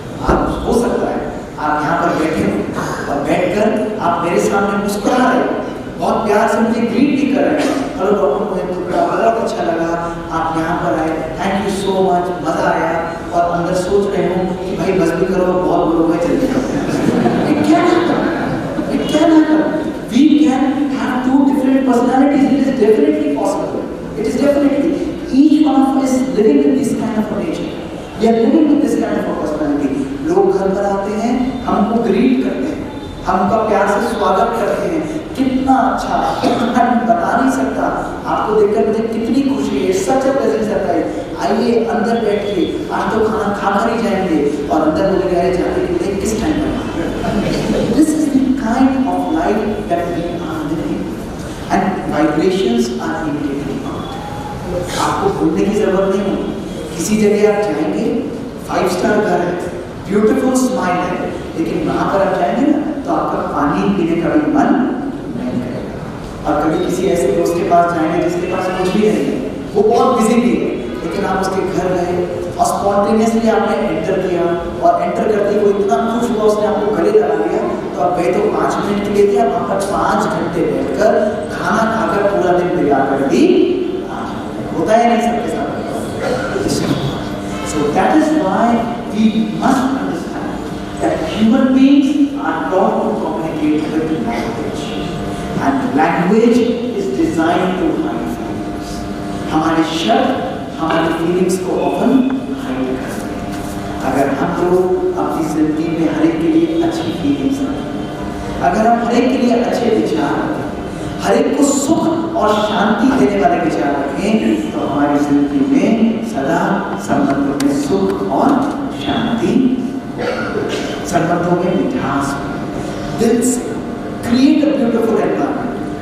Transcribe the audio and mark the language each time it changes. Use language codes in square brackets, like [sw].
[hi] आप हो सकता है आप यहाँ पर बैठे हो और बैठकर आप मेरे सामने मुस्कुरा रहे हो, बहुत प्यार से मुझे ग्रीट भी कर रहे हैं, हेलो डॉक्टर मुझे बहुत अच्छा लगा आप यहाँ पर आए, [en] thank you so much, [hi] मजा आया, और अंदर सोच रहे हो कि भाई बस भी करो, बहुत लोग हैं, जल्दी करो। क्या ना करो, [en] we can have two different personalities. It is definitely possible. It is definitely. Each one of us is living with this kind of a nature. We are living with this kind of a personality. [hi] लोग घर पर आते हैं, हमको greet करते हैं, हमका प्यार से स्वागत करते हैं, कितना अच्छा, मैं बता नहीं सकता, आपको देखकर मुझे कितनी खुशी है, [en] Such a pleasant surprise. [hi] आइए अंदर बैठिए, आज तो खाना खाकर ही जाएंगे, और अंदर बोले गए जाने के लिए किस टाइम पर। [en] This is the kind of life that we are living and vibrations are imitating. [hi] आपको भूलने की जरूरत नहीं है, किसी जगह आप जाएंगे, 5 स्टार घर है, ब्यूटीफुल स्माइल है, लेकिन वहां पर आप जाएंगे ना तो आपका पानी पीने का भी मन नहीं करेगा। और कभी किसी ऐसे दोस्त के पास जाएंगे जिसके पास कुछ भी नहीं है, वो बहुत बिजी भी है, लेकिन आप उसके घर गए और स्पॉन्टेनियसली आपने एंटर किया, और एंटर करते वो इतना खुश हुआ, उसने आपको गले लगा लिया, तो आप गए तो 5 मिनट के लिए थे, आप वहाँ पर 5 घंटे बैठकर खाना खाकर पूरा दिन बिगा कर भी होता है नहीं सबके साथ। [en] So that is why we must understand that human beings are taught to communicate with language, and language is designed to hide feelings. [hi] हमारे शब्द हमारी फीलिंग्स को [en] often hide [hi] करते हैं। अगर हम लोग अपनी जिंदगी में हर एक के लिए अच्छी फीलिंग्स रखें, अगर हम हर एक के लिए अच्छे विचार रखें, हर एक को सुख और शांति देने वाले विचार रखें, तो हमारी जिंदगी में सदा संबंधों में सुख और शांति, संबंधों में मिठास, दिल से [en] Create a beautiful environment.